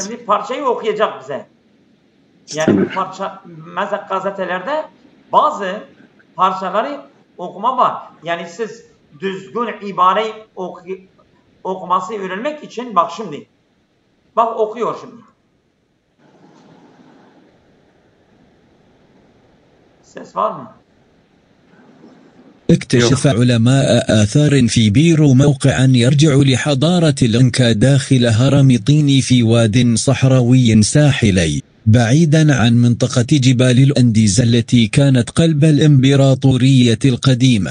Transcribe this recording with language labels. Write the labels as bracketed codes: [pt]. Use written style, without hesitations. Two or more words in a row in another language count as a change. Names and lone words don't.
[tr] Şimdi parçayı okuyacak bize. Yani bu parça mesela gazetelerde bazı parçaları okuma var. Yani siz düzgün ibareyi okuması öğrenmek için bak şimdi. Bak okuyor şimdi. Ses var mı? [ar] اكتشف علماء آثار في بيرو موقعا يرجع لحضارة الإنكا داخل هرم طيني في واد صحراوي ساحلي بعيدا عن منطقة جبال الأنديز التي كانت قلب الإمبراطورية القديمة.